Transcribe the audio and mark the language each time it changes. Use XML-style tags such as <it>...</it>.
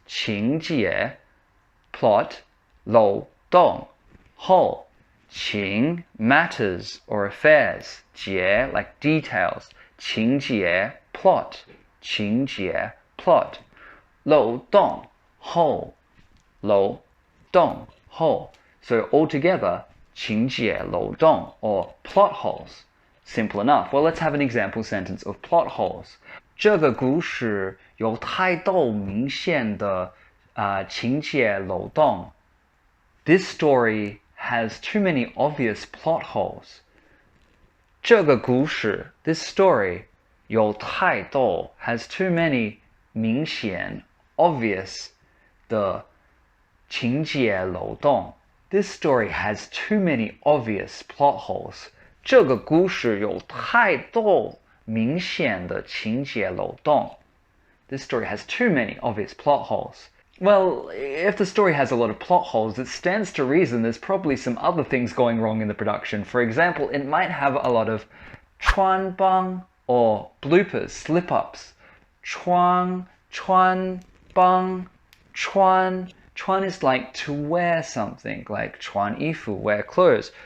<en>情节 plot 漏洞 hole 情 matters or affairs 节 like details 情节 plot 情节 plot 漏洞 hole 漏洞 hole. So altogether 情节漏洞 or plot holes. Simple enough. Well, let's have an example sentence of plot holes.</en> <zh>这个故事有太多明显的情节漏洞.</zh> <en>This story has too many obvious plot holes.</en> <zh>这个故事</zh> <en>this story</en> <zh>有太多</zh> <en>has too many</en> <zh>明显</zh> <en>obvious</en> <zh>的情节漏洞.</zh> <en>This story has too many obvious plot holes.</en> <zh>这个故事有太多明显的情节漏洞.</zh> <en>This story has too many obvious plot holes. Well, if the story has a lot of plot holes, it stands to reason there's probably some other things going wrong in the production. For example, it might have a lot of 穿帮 or bloopers, slip-ups. 穿帮 穿is like to wear something, like</en> <zh>穿衣服,</zh> <en>wear clothes.</en>